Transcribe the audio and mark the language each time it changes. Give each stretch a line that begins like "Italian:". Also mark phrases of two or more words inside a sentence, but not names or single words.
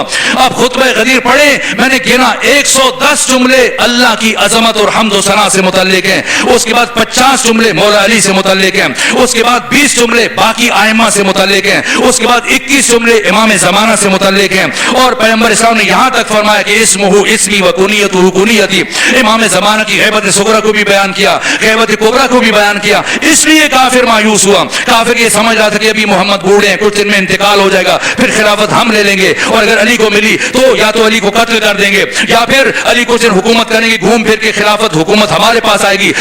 Urdu: اب خطبہ غدیر پڑھے, میں نے گنا 110 جملے اللہ کی عظمت اور حمد و ثنا سے متعلق ہیں. اس کے بعد 50 جملے مولا علی سے متعلق ہیں. اس کے بعد 20 جملے باقی ائمہ سے متعلق ہیں. اس کے بعد 21 جملے امام زمانہ سے متعلق ہیں. اور پیغمبر اسلام نے یہاں تک فرمایا کہ
Arabic: اسمہ اسمی و کنیتہ کنیتی.
Urdu: امام زمانہ کی غیبت صغرا کو بھی بیان کیا, غیبت کبرا کو بھی بیان کیا. اس لیے کافر مایوس ہوا. کافر یہ سمجھ رہا تھا کہ ابھی محمد بوڑھے ہیں, کچھ دن میں انتقال ہو جائے گا, پھر خلافت ہم لے لیں گے, اور اگر علی کو ملی تو یا تو علی کو قتل کر دیں گے یا پھر علی کو صرف حکومت کریں گے, گھوم پھر کے خلافت حکومت ہمارے پاس آئے گی.